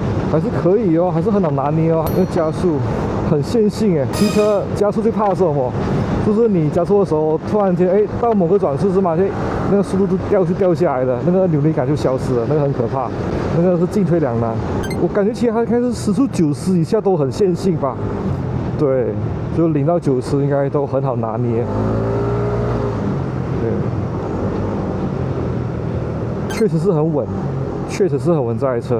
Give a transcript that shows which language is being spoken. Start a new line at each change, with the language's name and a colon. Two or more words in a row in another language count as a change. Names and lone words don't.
Chinese: 還是可以哦，還是很好拿捏哦。那个加速很线性哎，汽车加速最怕的是什麼？就是你加速的時候，突然間到某個轉速是嘛，那個速度就掉下來的，那個扭力感就消失了，那個很可怕，那個是進退兩難。我感覺其實它應該是時速90以下都很線性吧？對，就0到90應該都很好拿捏。對，確實是很穩，確實是很穩這台車。